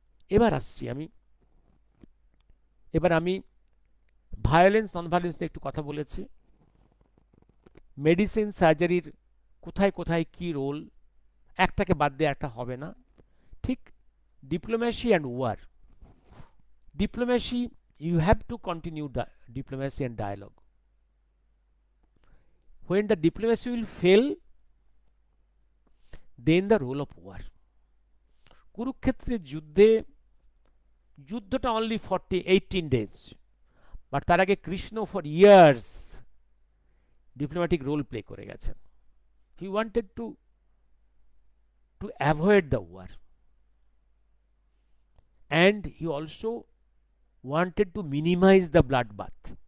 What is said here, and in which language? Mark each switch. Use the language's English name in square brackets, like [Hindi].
[Bangla] এবার আসছি আমি [English] violence non violence [Bangla] নিয়ে একটু কথা বলেছি। মেডিসিন সার্জারির কোথায় কোথায় কি রোল, একটাকে বাদ দিয়ে একটা হবে না। [English] ঠিক diplomacy and war. Diplomacy, you have to continue diplomacy and dialogue. When the diplomacy will fail, then the role of war. [Bangla] কুরুক্ষেত্রের যুদ্ধটা [English] only 18 days, but [Bangla] তার আগে Krishna [English] for years diplomatic role play [Bangla] করে গেছেন। [English] He wanted to avoid the war, and he also wanted to minimize the bloodbath.